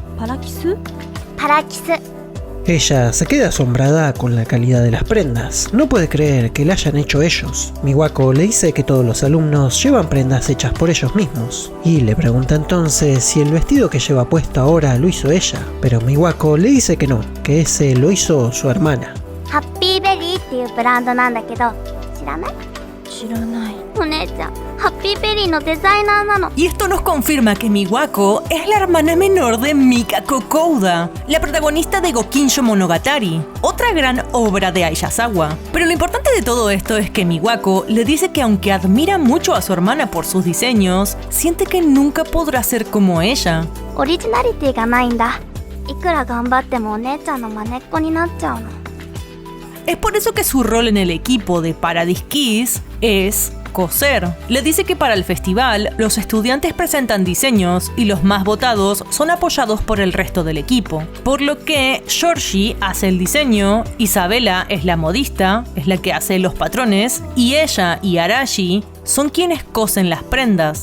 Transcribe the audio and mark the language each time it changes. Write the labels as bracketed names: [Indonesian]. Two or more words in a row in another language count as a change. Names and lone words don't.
[Spanish] Ella se queda asombrada con la calidad de las prendas. No puede creer que la hayan hecho ellos. Miwako le dice que todos los alumnos llevan prendas hechas por ellos mismos. Y le pregunta entonces si el vestido que lleva puesto ahora lo hizo ella. Pero Miwako le dice que no, que ese lo hizo su hermana. [Japanese] Happy Berry っていうブランドなんだけど、知らない？知らない。お姉ちゃん、ハッピーベリーのデザイナーなの。 [Spanish] Y esto nos confirma que Miwako es la hermana menor de Mikako Kouda, la protagonista de Gokinshou Monogatari, otra gran obra de Aiyazawa. Pero lo importante de todo esto es que Miwako le dice que aunque admira mucho a su hermana por sus diseños, siente que nunca podrá ser como ella. [Japanese] オリジナリティがないんだ。いくら頑張ってもお姉ちゃんの真似っこになっちゃうの。 [Spanish] Es por eso que su rol en el equipo de Paradise Kiss es coser. Le dice que para el festival los estudiantes presentan diseños y los más votados son apoyados por el resto del equipo. Por lo que Georgie hace el diseño, Isabela es la modista, es la que hace los patrones, y ella y Arashi son quienes cosen las prendas.